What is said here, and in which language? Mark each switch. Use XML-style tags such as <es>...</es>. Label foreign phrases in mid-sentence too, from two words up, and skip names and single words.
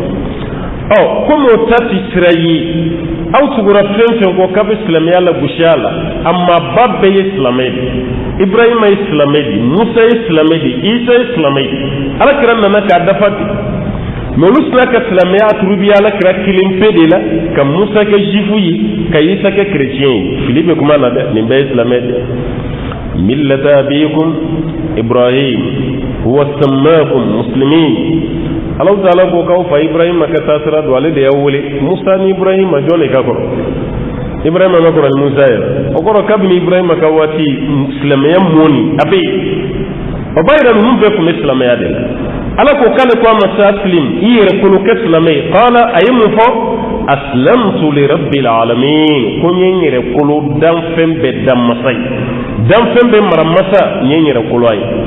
<bm>komi o ta ti sira ye aw tugura fɛn fɛn kɔ k'a bɛ silamɛya la gosi a la a maaba bɛɛ ye silamɛ de Ibrahima ye silamɛ de Musa ye silamɛ de Isa ye silamɛ de Alakira nana k'a dafa de mais olu sina ka silamɛya turubiya Alakira kelen pe de la ka Musa kɛ jifu ye ka Isa kɛ chrétien ye fili bɛ kuma na dɛ nin bɛɛ ye silamɛ de millata</bm> <ar>أبيكم إبراهيم هو سماكم مسلمين</ar> <bm>Allah ta'ala ko k'aw fa Ibrahima ka taasira don ale de y'aw wele Musa ni Ibrahima jɔn de ka kɔrɔ Ibrahima ma kɔrɔ ni Musa ye o kɔrɔ kabini Ibrahima ka waati silamɛya mɔni a bɛ yen o b'a yira ninnu bɛɛ tun bɛ silamɛya de la Ala ko k'ale ko a ma sa aslim i yɛrɛ kolo kɛ silamɛ ye qala a ye mun fɔ</bm> <ar>أسلمت لرب العالمين</ar> <bm>ko n ye n yɛrɛ kolo danfɛn bɛɛ danmasa ye danfɛn bɛɛ maramasa n ye n yɛrɛ kolo a ye</bm>